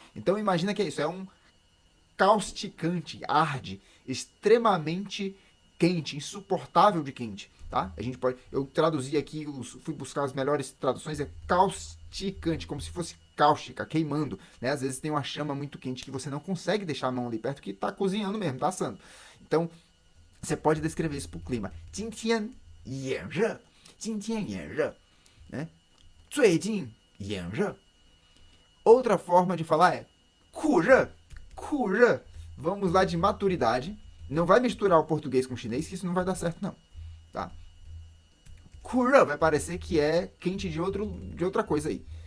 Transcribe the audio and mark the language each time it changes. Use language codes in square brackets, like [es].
[pt] Então, imagina que é isso, é um causticante, arde, extremamente quente, insuportável de quente. Tá? A gente pode, eu traduzi aqui, fui buscar as melhores traduções, é causticante, como se fosse cáustica, queimando. Né? Às vezes tem uma chama muito quente que você não consegue deixar a mão ali perto, que está cozinhando mesmo, está assando. Então, você pode descrever isso para o clima. [zh] 今天炎热，今天炎热，né? 最近炎热。 [pt] Outra forma de falar é [zh] 酷热，酷热. [pt] Vamos lá de maturidade. Não vai misturar o português com o chinês, que isso não vai dar certo, não. Tá? 酷热 vai parecer que é quente de outra coisa aí.